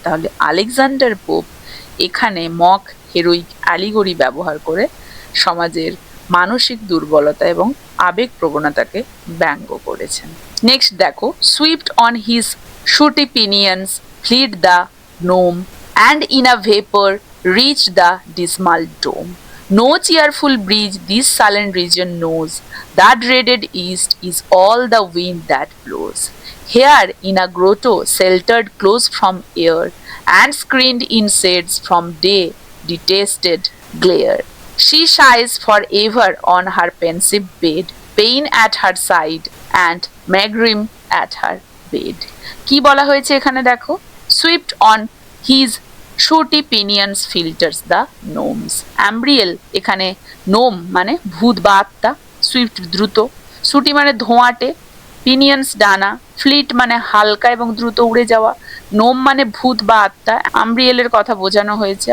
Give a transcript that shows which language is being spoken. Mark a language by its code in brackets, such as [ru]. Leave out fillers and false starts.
[bn] তাহলে Alexander pope এখানে mock হেরোইক allegory ব্যবহার করে সমাজের মানসিক দুর্বলতা এবং আবেগ প্রবণতাকে ব্যঙ্গ করেছেন। [en] Next দেখো, swift on his sooty pinions flits the gnome and in a vapor reached the dismal dome. No cheerful breeze this sullen region knows, that dreaded east is all the wind that blows. Here in a grotto sheltered close from air, and screened in shades from day detested glare, she sighs forever on her pensive bed, pain at her side and megrim at her bed. [bn] কি বলা হয়েছে এখানে দেখো, [en] Swift on his শুটি পিনিয়ন্স filters the নোমস। [bn] অ্যাম্ব্রিয়েল এখানে নোম মানে ভূত বা আত্মা, সুইফট দ্রুত, শুটি মানে ধোঁয়াটে, পিনিয়ন্স ডানা, ফ্লিট মানে হালকা এবং দ্রুত উড়ে যাওয়া, নোম মানে ভূত বা আত্মা, অ্যাম্ব্রিয়েলের কথা বোঝানো হয়েছে।